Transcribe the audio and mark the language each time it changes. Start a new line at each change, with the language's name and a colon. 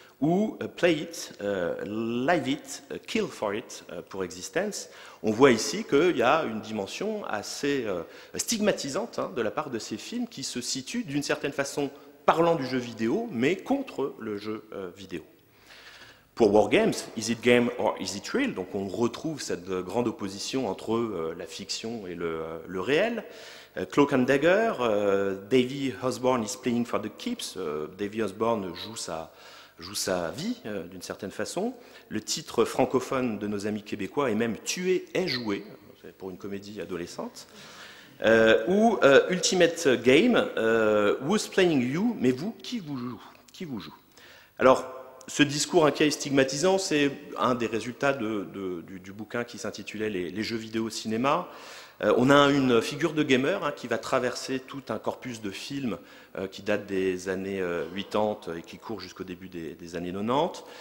English: Ou play it, live it, kill for it
French: pour Existence. On voit ici qu'il y a une dimension assez stigmatisante, hein, de la part de ces films qui se situent d'une certaine façon parlant du jeu vidéo, mais contre le jeu vidéo.
English: Pour Wargames, is it game or is it real?
French: Donc on retrouve cette grande opposition entre la fiction et le réel.
English: Cloak and Dagger, Davy Osborne is playing for the keeps.
French: Davy Osborne joue sa vie d'une certaine façon. Le titre francophone de nos amis québécois est même Tuer est joué, pour une comédie adolescente.
English: Ou Ultimate Game, Who's playing you?
French: Mais vous, qui vous joue? Alors, ce discours inquiet et stigmatisant, c'est un des résultats du bouquin qui s'intitulait les jeux vidéo au cinéma. On a une figure de gamer, hein, qui va traverser tout un corpus de films qui date des années 80 et qui court jusqu'au début des années 90.